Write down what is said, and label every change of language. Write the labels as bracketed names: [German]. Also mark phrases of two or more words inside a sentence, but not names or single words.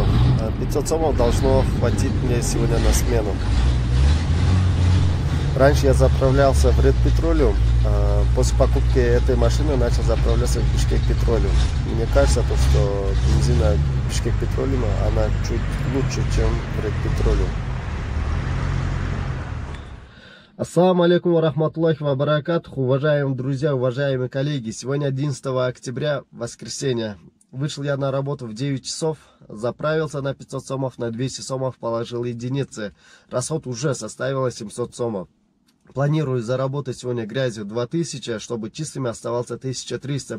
[Russian] 500 сомов должно хватить мне сегодня на смену. Раньше я заправлялся в Red Petroleum. После покупки этой машины начал заправляться в Бишкек Petroleum. Мне кажется, что бензина Бишкек Petroleum, она чуть лучше, чем Red Petroleum. [Arabic] السلام عليكم ورحمة الله وبركاته. [Russian] Уважаемые друзья, уважаемые коллеги. Сегодня 11 октября, воскресенье. Вышел я на работу в 9 часов, заправился на 500 сомов, на 200 сомов положил единицы. Расход уже составил 700 сомов. Планирую заработать сегодня грязью 2000, чтобы чистыми оставался 1300.